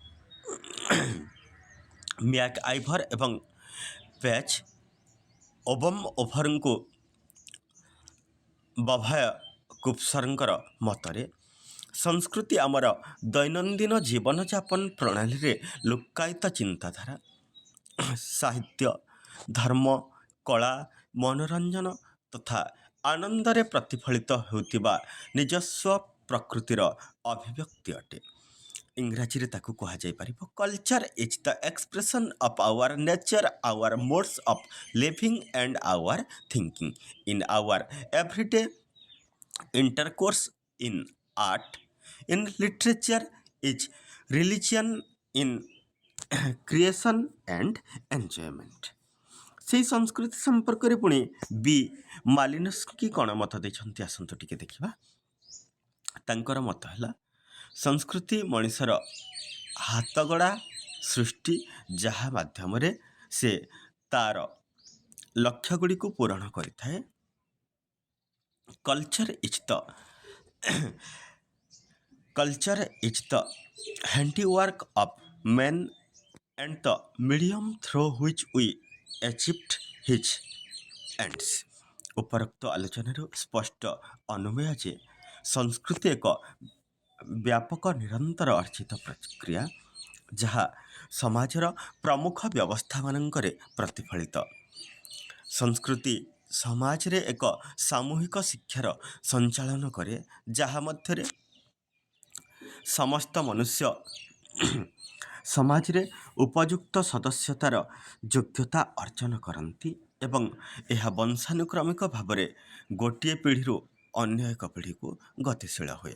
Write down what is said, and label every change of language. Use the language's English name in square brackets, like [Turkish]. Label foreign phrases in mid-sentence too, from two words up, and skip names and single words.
[Odia] ମ୍ୟାକ୍ ଆଇଭର ଏବଂ ପେଜ୍ ଓଭରଙ୍କୁ ବଭାୟ କୁପସରଙ୍କର ମତରେ ସଂସ୍କୃତି ଆମର ଦୈନନ୍ଦିନ ଜୀବନଯାପନ ପ୍ରଣାଳୀରେ ଲୁକ୍କାୟିତ ଚିନ୍ତାଧାରା, ସାହିତ୍ୟ, ଧର୍ମ, କଳା, ମନୋରଞ୍ଜନ ତଥା ଆନନ୍ଦରେ ପ୍ରତିଫଳିତ ହେଉଥିବା ନିଜସ୍ୱ ପ୍ରକୃତିର ଅଭିବ୍ୟକ୍ତି ଅଟେ। ଇଂରାଜୀରେ ତାକୁ କୁହାଯାଇପାରିବ [English] culture is the expression of our nature, our modes of living and our thinking in our everyday intercourse, in art, in literature, is religion, in creation and enjoyment। [Odia] ସେହି ସଂସ୍କୃତି ସମ୍ପର୍କରେ ପୁଣି ବି ମାଲିନୋସ୍କି କ'ଣ ମତ ଦେଇଛନ୍ତି ଆସନ୍ତୁ ଟିକେ ଦେଖିବା। ତାଙ୍କର ମତ ହେଲା ସଂସ୍କୃତି ମଣିଷର ହାତଗଢ଼ା ସୃଷ୍ଟି, ଯାହା ମାଧ୍ୟମରେ ସେ ତାର ଲକ୍ଷ୍ୟଗୁଡ଼ିକୁ ପୂରଣ କରିଥାଏ। [English] Culture is the handiwork of man and the medium through which we achieved his ends। [Odia] ଉପରୋକ୍ତ ଆଲୋଚନାରୁ ସ୍ପଷ୍ଟ ଅନୁମେୟ ଯେ ସଂସ୍କୃତି ଏକ ବ୍ୟାପକ ନିରନ୍ତର ଅର୍ଜିତ ପ୍ରକ୍ରିୟା, ଯାହା ସମାଜର ପ୍ରମୁଖ ବ୍ୟବସ୍ଥାମାନଙ୍କରେ ପ୍ରତିଫଳିତ। ସଂସ୍କୃତି ସମାଜରେ ଏକ ସାମୂହିକ ଶିକ୍ଷାର ସଞ୍ଚାଳନ କରେ, ଯାହା ମଧ୍ୟରେ ସମସ୍ତ ମନୁଷ୍ୟ ସମାଜରେ ଉପଯୁକ୍ତ ସଦସ୍ୟତାର ଯୋଗ୍ୟତା ଅର୍ଜନ କରନ୍ତି ଏବଂ ଏହା ବଂଶାନୁକ୍ରମିକ ଭାବରେ ଗୋଟିଏ ପିଢ଼ିରୁ ଅନ୍ୟ ଏକ ପିଢ଼ିକୁ ଗତିଶୀଳ ହୁଏ।